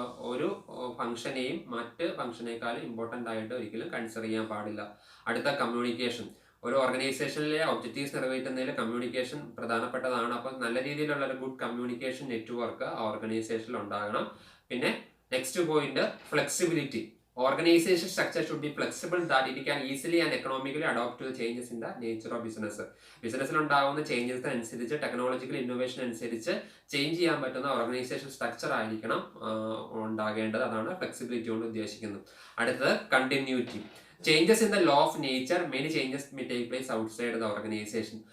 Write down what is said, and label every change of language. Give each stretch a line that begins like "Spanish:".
Malayalam: ഒരു ഫംഗ്ഷനെയും മറ്റ് ഫംഗ്ഷനേക്കാളും ഇമ്പോർട്ടൻ്റ് ആയിട്ട് ഒരിക്കലും കൺസിഡർ ചെയ്യാൻ പാടില്ല. അടുത്ത കമ്മ്യൂണിക്കേഷൻ. ഒരു ഓർഗനൈസേഷനിലെ ഒബ്ജക്റ്റീവ്സ് നിറവേറ്റുന്നതിൽ കമ്മ്യൂണിക്കേഷൻ പ്രധാനപ്പെട്ടതാണ്. അപ്പം നല്ല രീതിയിലുള്ള ഒരു ഗുഡ് കമ്മ്യൂണിക്കേഷൻ നെറ്റ്വർക്ക് ആ ഓർഗനൈസേഷനിൽ ഉണ്ടാകണം. പിന്നെ next point flexibility.
English: Organization structure should be flexible that it can easily and economically adapt to the changes in the nature of business.
Malayalam: ബിസിനസ്സിൽ ഉണ്ടാകുന്ന ചേഞ്ചസിന് അനുസരിച്ച്, ടെക്നോളജിക്കൽ ഇന്നോവേഷൻ അനുസരിച്ച് ചേഞ്ച് ചെയ്യാൻ പറ്റുന്ന ഓർഗനൈസേഷൻ സ്ട്രക്ചർ ആയിരിക്കണം ഉണ്ടാകേണ്ടത്. അതാണ് ഫ്ലെക്സിബിലിറ്റി കൊണ്ട് ഉദ്ദേശിക്കുന്നത്. അടുത്തത് continuity.
English: Changes in the law of nature. Many changes may take place outside the organisation.